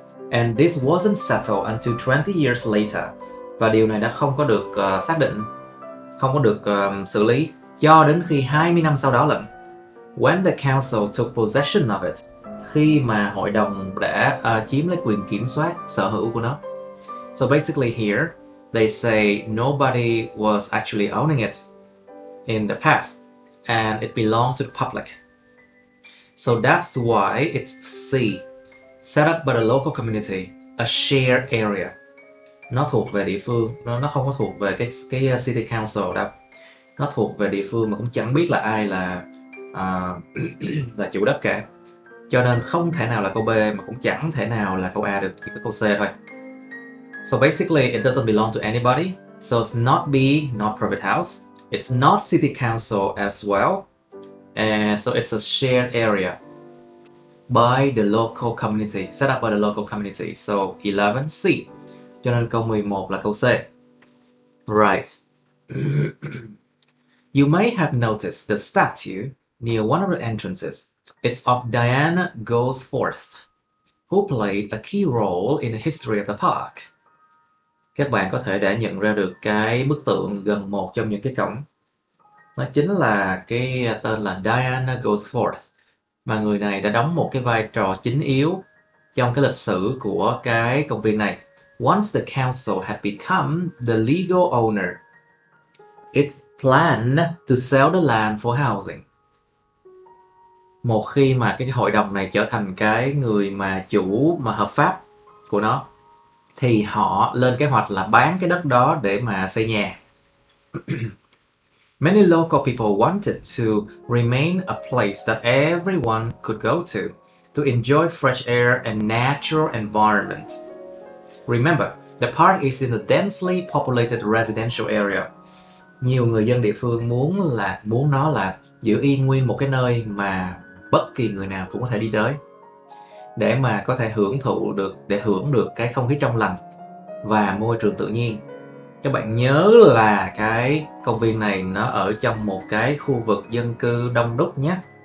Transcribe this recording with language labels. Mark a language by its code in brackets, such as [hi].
[en] And this wasn't settled until 20 years later. [vi] Và điều này đã không có được xác định, không có được xử lý cho đến khi 20 năm sau đó lận. [en] When the council took possession of it, [vi] khi mà hội đồng đã chiếm lấy quyền kiểm soát sở hữu của nó. [en] So basically here, they say nobody was actually owning it in the past, and it belonged to the public. So that's why it's C, set up by the local community, a shared area. [vi] Nó thuộc về địa phương, nó không có thuộc về cái city council đâu. Nó thuộc về địa phương mà cũng chẳng biết là ai là là chủ đất cả. Cho nên không thể nào là câu B mà cũng chẳng thể nào là câu A được, chỉ có câu C thôi. [en] So basically it doesn't belong to anybody. So it's not B, not private house. It's not city council as well. So it's a shared area by the local community, set up by the local community. So 11C. [vi] Cho nên câu 11 là câu C. [en] Right. You may have noticed the statue near one of the entrances. It's of Diana Goldsworth, who played a key role in the history of the park. [vi] Các bạn có thể đã nhận ra được cái bức tượng gần một trong những cái cổng. Nó chính là cái tên là Diana Goldsworth, mà người này đã đóng một cái vai trò chính yếu trong cái lịch sử của cái công viên này. [en] Once the council had become the legal owner, it planned to sell the land for housing. [vi] Một khi mà cái hội đồng này trở thành cái người mà chủ mà hợp pháp của nó, thì họ lên kế hoạch là bán cái đất đó để mà xây nhà. [en] Many local people wanted to remain a place that everyone could go to enjoy fresh air and natural environment. Remember, the park is in a densely populated residential area. [vi] Nhiều người dân địa phương muốn nó là giữ yên nguyên một cái nơi mà bất kỳ người nào cũng có thể đi tới, để mà có thể hưởng được cái không khí trong lành và môi trường tự nhiên. Các bạn nhớ là cái công viên này nó ở trong một cái khu vực dân cư đông đúc nhé.